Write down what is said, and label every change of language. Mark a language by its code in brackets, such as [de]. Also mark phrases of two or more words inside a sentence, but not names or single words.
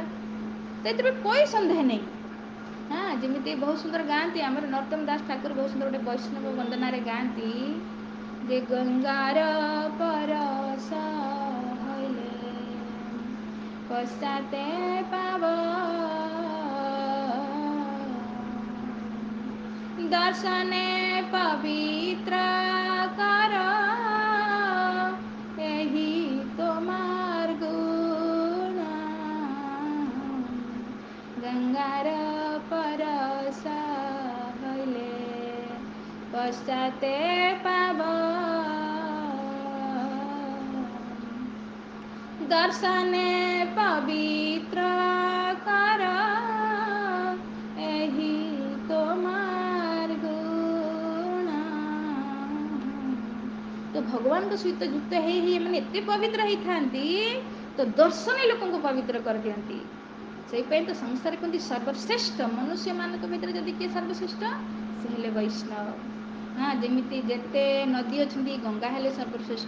[or] ତ ଏଥିରେ કોઈ ସନ୍ଦେହ ନାହିଁ। ହଁ, ଯେମିତି ବହୁତ ସୁନ୍ଦର ଗାଆନ୍ତି ଆମର ନରୋତ୍ତମ ଦାସ ଠାକୁର, ବହୁତ ସୁନ୍ଦର ଗୋଟେ ବୈଷ୍ଣବ ବନ୍ଦନାରେ ଗାଆନ୍ତି ଯେ [bn] গঙ্গার পরশ হইলে পশ্চাতে পাব দর্শনে পবিত্র কর ଏହି তোমার গুণ গঙ্গার পরশ হইলে পশ্চাতে পাব দর্শনে পবিত্র কর ଏହି তোমার গুণ। [or] ତ ଭଗବାନଙ୍କ ସହିତ ଯୁକ୍ତ ହେଇ ହେଇ ମାନେ ଏତେ ପବିତ୍ର ହେଇଥାନ୍ତି, ତ ଦର୍ଶନୀ ଲୋକଙ୍କୁ ପବିତ୍ର କରିଦିଅନ୍ତି। ସେଇପାଇଁ ତ ସଂସାର କୁହନ୍ତି ସର୍ବଶ୍ରେଷ୍ଠ, ମନୁଷ୍ୟମାନଙ୍କ ଭିତରେ ଯଦି କିଏ ସର୍ବଶ୍ରେଷ୍ଠ, ସେ ହେଲେ ବୈଷ୍ଣବ। ହଁ, ଯେମିତି ଯେତେ ନଦୀ ଅଛନ୍ତି, ଗଙ୍ଗା ହେଲେ ସର୍ବଶ୍ରେଷ୍ଠ।